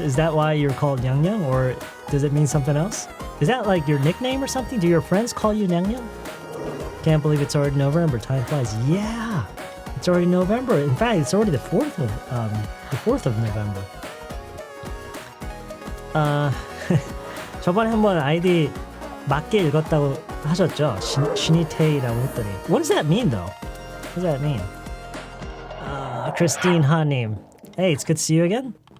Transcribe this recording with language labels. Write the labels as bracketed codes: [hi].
[en] Is that why you're called 냥냥, or does it mean something else? Is that like your nickname or something? Do your friends call you 냥냥? Can't believe it's already November. Time flies. Yeah, it's already November. In fact, it's already the 4th of November. [ko] 저번에 한번 아이디 맞게 읽었다고 하셨죠? 신이태이라고 했더니. [en] What does that mean, though? What does that mean? Christine Hanim. Hey, it's good to see you again.